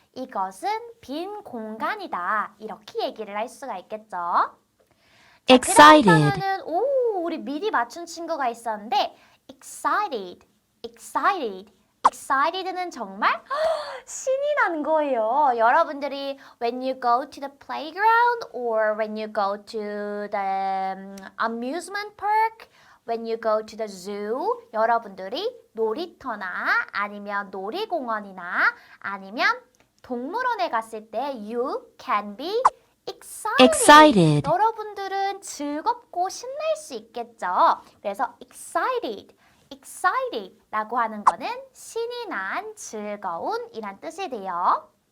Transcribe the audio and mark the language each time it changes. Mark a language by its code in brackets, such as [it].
[ko] 이것은 빈 공간이다. 이렇게 얘기를 할 수가 있겠죠. [en] Excited. [ko] 자, 우리 미리 맞춘 친구가 있었는데 excited, excited. excited는 정말 신이 난 거예요. [en] 여러분들이 when you go to the playground or when you go to the amusement park, when you go to the zoo, [ko] 여러분들이 놀이터나 아니면 놀이공원이나 아니면 동물원에 갔을 때 [en] you can be excited. [ko] 여러분들은 즐겁고 신날 수 있겠죠. 그래서 excited라고 하는 거는 신이 난, 즐거운 이란 뜻이 돼요.